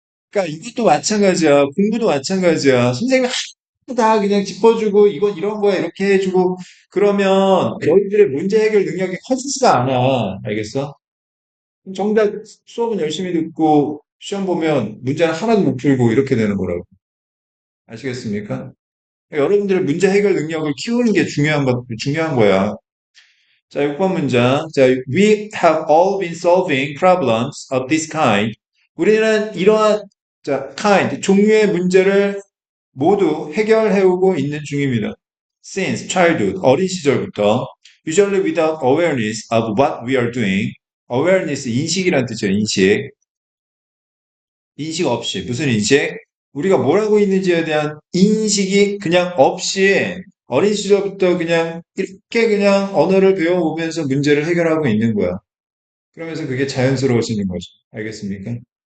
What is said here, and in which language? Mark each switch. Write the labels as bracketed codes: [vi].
[ko] 그러니까 이것도 마찬가지야. 공부도 마찬가지야. 선생님이 하나도 다 그냥 짚어주고 이건 이런 거야 이렇게 해주고 그러면 너희들의 문제 해결 능력이 커지지가 않아. 알겠어? 정작 수업은 열심히 듣고 시험 보면 문제는 하나도 못 풀고 이렇게 되는 거라고. 아시겠습니까? 여러분들의 문제 해결 능력을 키우는 게 중요한 거야. 자, 6번 문장. [en] 자, we have all been solving problems of this kind. [ko] 우리는 이러한 자, kind, 종류의 문제를 모두 해결해오고 있는 중입니다. [en] Since childhood, [ko] 어린 시절부터 [en] usually without awareness of what we are doing. [ko] awareness, 인식이란 뜻이에요, 인식. 인식 없이. 무슨 인식? 우리가 뭘 하고 있는지에 대한 인식이 그냥 없이 어린 시절부터 그냥 이렇게 그냥 언어를 배워오면서 문제를 해결하고 있는 거야. 그러면서 그게 자연스러워지는 거죠. 알겠습니까?